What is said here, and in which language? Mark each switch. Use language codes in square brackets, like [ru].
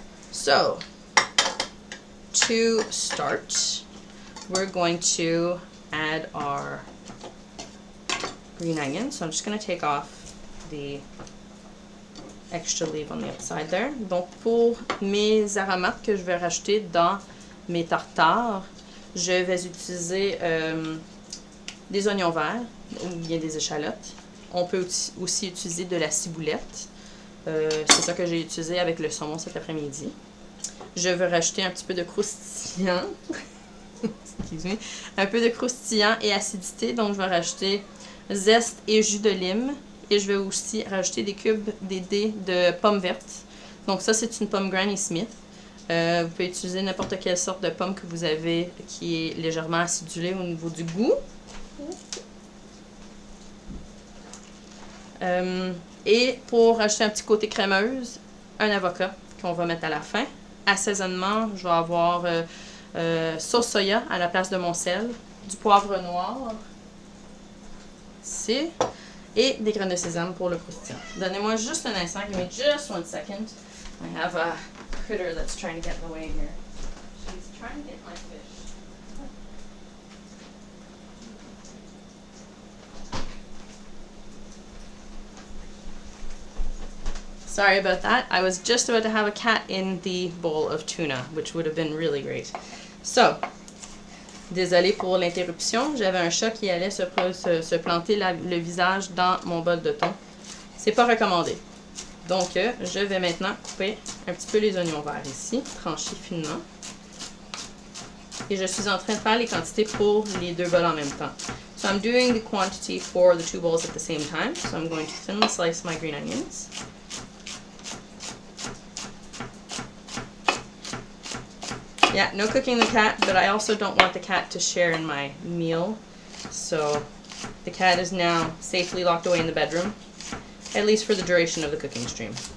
[en] So, to start, we're going to add our green onion. So I'm just going to take off the extra leaf on the outside there. [fr] Donc pour mes aromates que je vais rajouter dans mes tartares, je vais utiliser des oignons verts ou bien des échalotes. On peut aussi utiliser de la ciboulette. C'est ça que j'ai utilisé avec le saumon cet après-midi. Je vais rajouter un petit peu de croustillant. Excuse-moi. Un peu de croustillant et acidité. Donc je vais rajouter zeste et jus de lime. Et je vais aussi rajouter des dés de pommes vertes. Donc ça, c'est une pomme Granny Smith. Vous pouvez utiliser n'importe quelle sorte de pomme que vous avez qui est légèrement acidulée au niveau du goût. Et pour rajouter un petit côté crémeuse, un avocat qu'on va mettre à la fin. Assaisonnement, je vais avoir sauce soya à la place de mon sel, du poivre noir, ici, et des graines de sésame pour le croustillant. Donnez-moi juste un instant, [en] give me just 1 second. I have a critter that's trying to get in the way here. She's trying to get my fish. Sorry about that. I was just about to have a cat in the bowl of tuna, which would have been really great. [fr] So, désolée pour l'interruption. J'avais un chat qui allait se planter le visage dans mon bol de thon. C'est pas recommandé. Donc, je vais maintenant couper un petit peu les oignons verts ici, tranchés finement. Et je suis en train de faire les quantités pour les deux bols en même temps. [en] So I'm doing the quantity for the two bowls at the same time. So I'm going to thinly slice my green onions. Yeah, no cooking the cat, but I also don't want the cat to share in my meal. So the cat is now safely locked away in the bedroom, at least for the duration of the cooking stream.